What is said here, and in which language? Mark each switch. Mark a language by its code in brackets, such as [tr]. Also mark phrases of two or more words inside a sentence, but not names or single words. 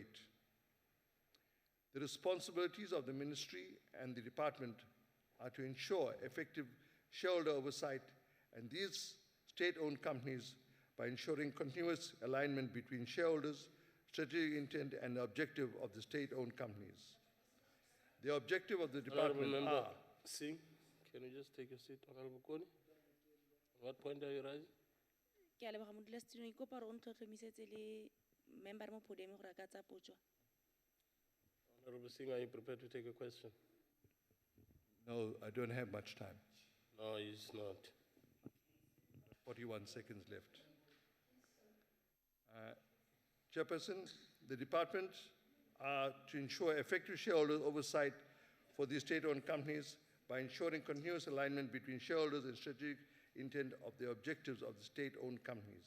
[en] The responsibilities of the ministry and the department are to ensure effective shareholder oversight and these state-owned companies by ensuring continuous alignment between shareholders, strategic intent, and the objective of the state-owned companies. The objective of the department Member are Singh, can you just take a seat, Honorable Koni? What point are you raising? [tn] Ke a leboga modulasetulo, ke kopa gore o ntlhotlhomisetse le member mo podium gore a ka tsaya potso. [en] Honorable Singh, are you prepared to take a question? no, I don't have much time. No, he's not. 41 seconds left. Chairperson, the department are to ensure effective shareholder oversight for these state-owned companies by ensuring continuous alignment between shareholders and strategic intent of the objectives of the state-owned companies.